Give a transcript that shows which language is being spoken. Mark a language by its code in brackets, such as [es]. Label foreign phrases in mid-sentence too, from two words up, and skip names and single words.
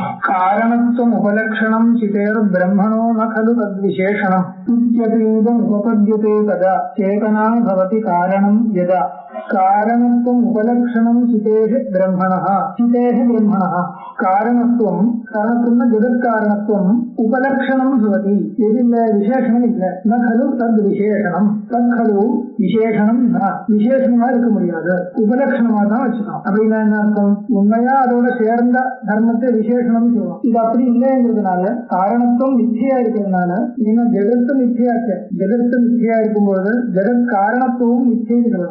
[sa] कारणत्वम् उपलक्षणं चितेर्ब्रह्मणो न खलु तद्विशेषणम् इत्यतीदम् उपपद्यते तदा चेतना भवति कारणं यदा। कारणत्वम् उपलक्षणं चितेः ब्रह्मणः कारणत्वं कारणत्वं जगत्कारणत्वम् उपलक्षणं भवति यदिल्ल विशेषणम् इल्ल न खलु तद्विशेषणम् तत् खलु [ta] விசேஷனம் விசேஷமா இருக்க முடியாது, உபலட்சணமா தான் வச்சுக்கணும். அப்படின்னா என்ன அர்த்தம்? உண்மையா அதோட சேர்ந்த தர்மத்தை விசேஷனம் சொல்லுவோம். இது அப்படி இல்லைங்கிறதுனால காரணத்துவம் மித்தியா இருக்கிறதுனால ஏன்னா ஜெகத்து மித்தியாச்சு. ஜெகத்து மித்தியா இருக்கும்போது ஜெகத் காரணத்துவம் மித்தியம் சொல்லணும்.